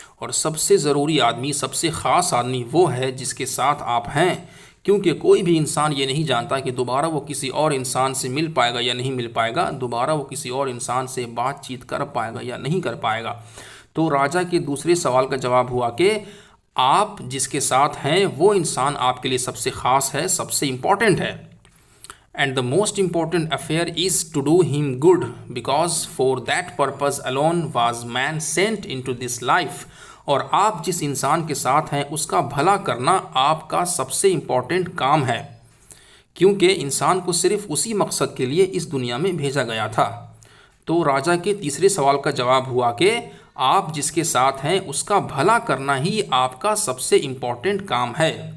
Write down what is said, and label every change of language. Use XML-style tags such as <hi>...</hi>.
<hi>और सबसे ज़रूरी आदमी, सबसे ख़ास आदमी वो है जिसके साथ आप हैं, क्योंकि कोई भी इंसान ये नहीं जानता कि दोबारा वो किसी और इंसान से मिल पाएगा या नहीं मिल पाएगा, दोबारा वो किसी और इंसान से बातचीत कर पाएगा या नहीं कर पाएगा. तो राजा के दूसरे सवाल का जवाब हुआ कि आप जिसके साथ हैं वो इंसान आपके लिए सबसे ख़ास है, सबसे इम्पॉर्टेंट है.</hi> <en>And the most important affair is to do him good, because for that purpose alone was man sent into this life.</en> <hi>और आप जिस इंसान के साथ हैं उसका भला करना आपका सबसे इम्पॉर्टेंट काम है, क्योंकि इंसान को सिर्फ उसी मकसद के लिए इस दुनिया में भेजा गया था. तो राजा के तीसरे सवाल का जवाब हुआ कि आप जिसके साथ हैं उसका भला करना ही आपका सबसे इम्पॉर्टेंट काम है.</hi>